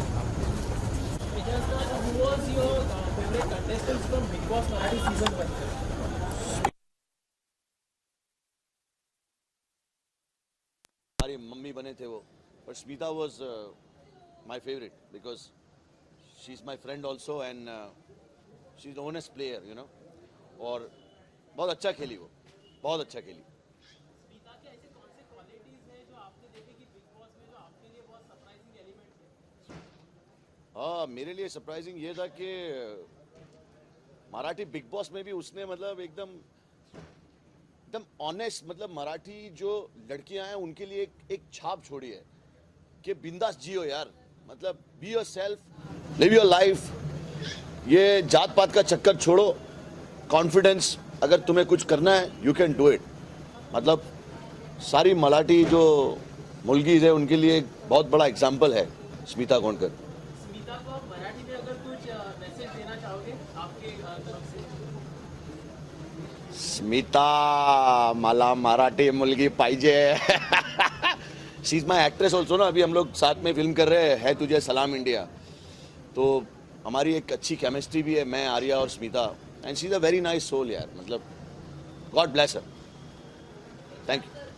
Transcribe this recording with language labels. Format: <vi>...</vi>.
<en>Because who was your favorite contestants from Big Boss Marathi season 1?</en> <hi>हमारी mummy बने थे वो,</hi> <en>but Smita was my favorite because she's my friend also and she's an honest player, you know.</en> <hi>और बहुत अच्छा खेली वो, बहुत अच्छा खेली. स्मिता के ऐसे कौन से क्वालिटीज हैं जो आपने देखे कि बिग बॉस में जो आपके लिए बहुत सरप्राइजिंग एलिमेंट्स हैं? हाँ, मेरे लिए सरप्राइजिंग ये था कि मराठी बिग बॉस में भी उसने मतलब एकदम एकदम ऑनेस्ट, मतलब मराठी जो लड़कियां हैं उनके लिए एक छाप छोड़ी है कि बिंदास जियो यार, मतलब</hi> <en>be yourself, live your life,</en> <hi>ये जात पात का चक्कर छोड़ो, कॉन्फिडेंस, अगर तुम्हें कुछ करना है</hi> <en>You can do it.</en> <hi>मतलब सारी मराठी जो मुलगीज है उनके लिए एक बहुत बड़ा एग्जाम्पल है स्मिता गोंडकर. स्मिता को आप मराठी में अगर कुछ मैसेज देना चाहोगे आपके तरफ से?</hi> <mr>स्मिता, मला मराठी मुलगी पाहिजे.</mr> <en>she is my actress also</en> <hi>ना. अभी हम लोग साथ में फिल्म कर रहे हैं है तुझे सलाम इंडिया, तो हमारी एक अच्छी केमिस्ट्री भी है, मैं, आर्या और Smita,</hi> <en>And she is a very nice soul यार. मतलब god bless her. Thank you.</en>